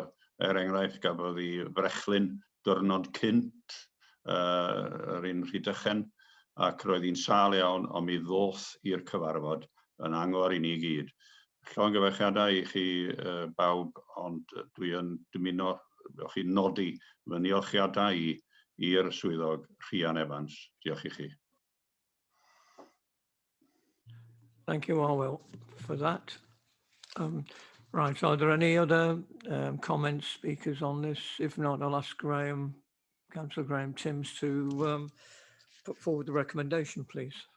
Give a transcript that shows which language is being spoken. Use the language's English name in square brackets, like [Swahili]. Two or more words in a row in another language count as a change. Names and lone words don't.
[Welsh] Enghraifft, gafodd ei brechlyn diwrnod cynt yr un Rhydychen, ac roedd hi'n sâl iawn, ond mi ddoth i'r cyfarfod yn angor i ni gyd. Llongyfarchiadau i chi bawb, ond dwi yn dymuno o chi nodi fy niolchiadau i'r swyddog Rhian Evans. Diolch i chi. [English] Thank you, Orwell, for that. Right, are there any other comments, speakers on this? If not, I'll ask Councillor Graham Timms to put forward the recommendation, please.